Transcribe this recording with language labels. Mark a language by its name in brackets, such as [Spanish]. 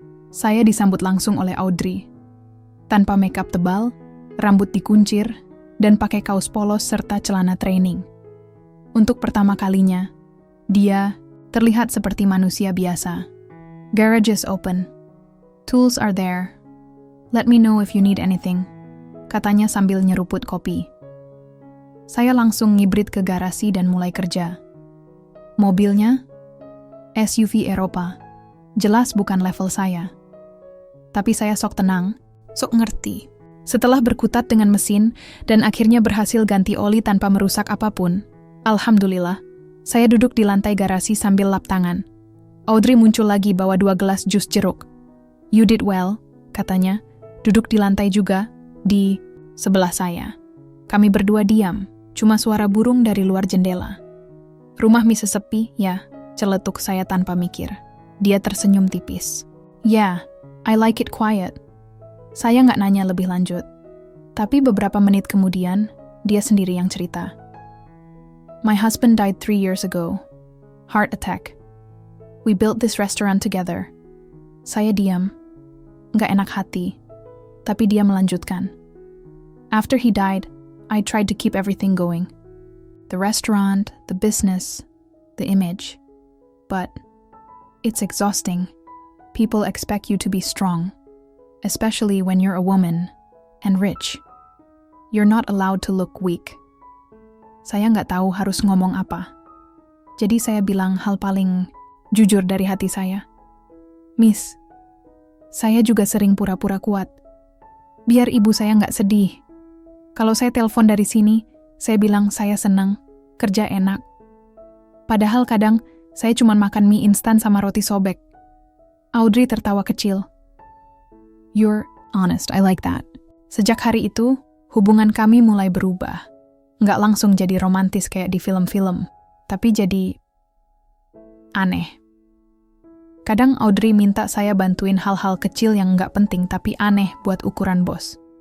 [Indonesian] Saya disambut langsung oleh Audrey. Tanpa makeup tebal, rambut dikuncir, dan pakai kaos polos serta celana training. Untuk pertama kalinya, dia terlihat seperti manusia biasa. [English] "Garage is open. Tools are there. Let me know if you need anything," [Indonesian] katanya sambil nyeruput kopi. Saya langsung ngibrit ke garasi dan mulai kerja. Mobilnya, SUV Eropa, jelas bukan level saya. Tapi saya sok tenang, sok ngerti. Setelah berkutat dengan mesin dan akhirnya berhasil ganti oli tanpa merusak apapun, alhamdulillah, saya duduk di lantai garasi sambil lap tangan. Audrey muncul lagi bawa 2 gelas jus jeruk. [English] "You did well," [Indonesian] katanya, duduk di lantai juga, di sebelah saya. Kami berdua diam, cuma suara burung dari luar jendela. "Rumah Miss sepi, ya," celetuk saya tanpa mikir. Dia tersenyum tipis. [English] "Yeah, I like it quiet." [Indonesian] Saya nggak nanya lebih lanjut. Tapi beberapa menit kemudian, dia sendiri yang cerita. [English] My husband died 3 years ago. Heart attack. We built this restaurant together. [Indonesian] Saya diam. Nggak enak hati. Tapi dia melanjutkan. [English] After he died, I tried to keep everything going. The restaurant, the business, the image. But it's exhausting. People expect you to be strong, especially when you're a woman and rich. You're not allowed to look weak. [Indonesian] Saya nggak tahu harus ngomong apa. Jadi saya bilang hal paling jujur dari hati saya. Miss, saya juga sering pura-pura kuat. Biar ibu saya nggak sedih. Kalau saya telepon dari sini, saya bilang saya senang, kerja enak. Padahal kadang saya cuma makan mie instan sama roti sobek. Audrey tertawa kecil. [English] You're honest, I like that. [Indonesian] Sejak hari itu, hubungan kami mulai berubah. Nggak langsung jadi romantis kayak di film-film, tapi jadi aneh. Kadang Audrey minta saya bantuin hal-hal kecil yang nggak penting tapi aneh buat ukuran bos.